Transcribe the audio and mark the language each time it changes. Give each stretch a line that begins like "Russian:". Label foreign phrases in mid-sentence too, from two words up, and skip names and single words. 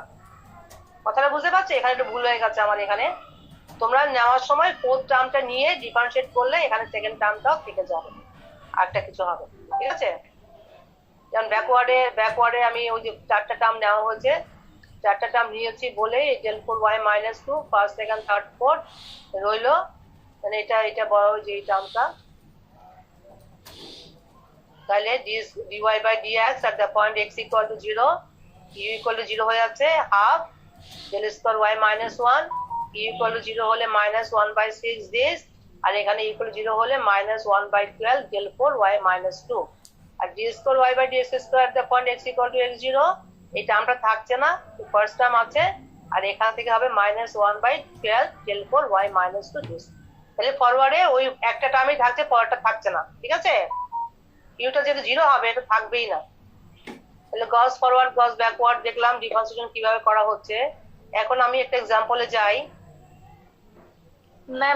Bangla: কথাটা বুঝতে পারছো? এখানে একটু ভুল হয়ে গেছে আমার। এখানে তোমরা নেওয়ার সময় ফোর্থ টার্মটা নিয়ে ডিফারেন্সিয়েট করলে এখানে সেকেন্ড টার্মটাও থেকে যাবে, আরটা কিছু হবে, ঠিক আছে? যেমন ব্যাকওয়ার্ডে আমি ওই যে চারটা টার্ম নেওয়া হয়েছে, চারটা টার্ম নিয়েছি বলে
English: del 4 y minus 2 first second third fourth
Bangla: রইলো, মানে এটা বড় যে এই টার্মটা,
English: তাহলে dy by dx at the point x equal to 0 u equal to 0
Bangla: হয়ে যাচ্ছে,
English: হাফ del square y minus 1 u equal to 0 হলে minus 1 by 6 this,
Bangla: আর এখানে
English: equal to 0 হলে minus 1 by 12 del 4 y minus 2, আর d square y by dx square at the point x equal to x0
Bangla: এই টার্মটা থাকছে না, ফার্স্ট টার্ম আছে, আর এখান থেকে হবে
English: minus 1 by 12 del 4 y minus 2 this।
Bangla: তাহলে ফরওয়ার্ডে ওই একটা টার্মই থাকছে, পরেরটা থাকছে না, ঠিক আছে? ইউটা যেহেতু 0 হবে, এটা থাকবেই না। তাহলে
English: Gauss forward Gauss backward
Bangla: দেখলাম ডিফারেন্সিয়েশন কিভাবে করা হচ্ছে। এখন আমি একটা এক্সাম্পলে যাই। ম্যাম